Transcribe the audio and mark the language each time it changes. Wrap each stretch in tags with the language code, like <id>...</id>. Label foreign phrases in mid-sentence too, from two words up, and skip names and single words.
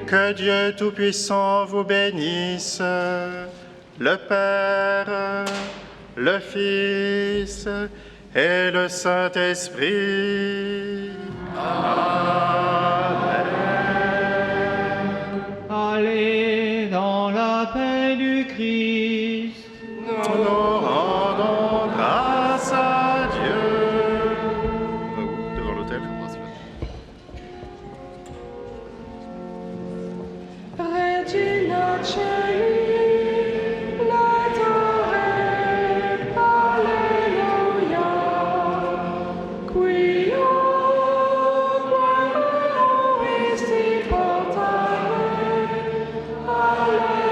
<fr>Que Dieu Tout-Puissant vous bénisse, le Père, le Fils et le Saint-Esprit. Allez dans la paix du Christ. Nous rendons grâce à Dieu. Devant l'autel.</fr> <la>Regina Celi, Laetare, Alleluia, quio quae isti portare, Alleluia.</la>